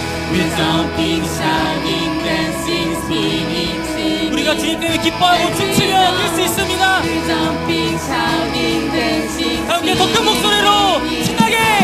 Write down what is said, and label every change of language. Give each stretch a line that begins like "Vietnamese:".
English: We're jumping, shouting, dancing, screaming, singing.
Korean: 우리가 주님 때문에 기뻐하고 춤추며 뛸 수 있습니다.
English: We're jumping, shouting, dancing,
Korean: 함께 더 큰 목소리로 신나게.